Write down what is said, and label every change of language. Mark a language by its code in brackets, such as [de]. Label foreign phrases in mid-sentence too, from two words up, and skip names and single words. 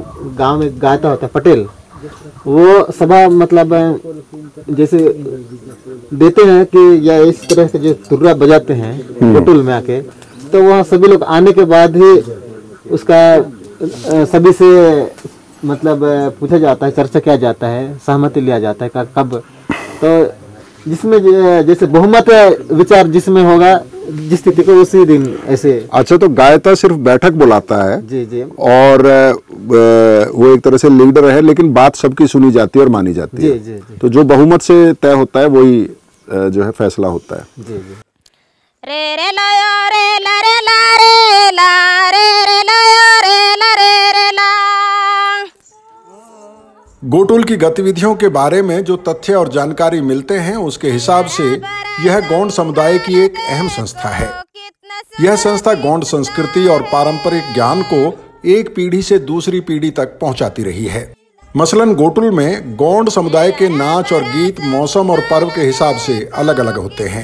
[hi] गांव में गाता होता है पटेल, वो सभा मतलब जैसे देते हैं कि या इस तरह से जो तुर्रा बजाते हैं गोटुल में आके, तो वहाँ सभी लोग आने के बाद ही उसका सभी से मतलब पूछा जाता है, चर्चा किया जाता है, सहमति लिया जाता है कब, तो जिसमें जैसे बहुमत विचार जिसमें होगा जिस स्थिति को उसी दिन ऐसे। अच्छा, तो गायता सिर्फ बैठक बुलाता है? जी जी। और वो एक तरह से लीडर है, लेकिन बात सबकी सुनी जाती है और मानी जाती है। जी जी जी। तो जो बहुमत से तय होता है वही जो है फैसला होता है। जी जी। रे रे ला रे ला रे ला रे ला रे रे ला रे ला रे रे ला। गोटुल की गतिविधियों के बारे में जो तथ्य और जानकारी मिलते हैं उसके हिसाब से यह गोंड समुदाय की एक अहम संस्था है। यह संस्था गोंड संस्कृति और पारंपरिक ज्ञान को एक पीढ़ी से दूसरी पीढ़ी तक पहुंचाती रही है। मसलन गोटुल में गोंड समुदाय के नाच और गीत मौसम और पर्व के हिसाब से अलग अलग होते हैं।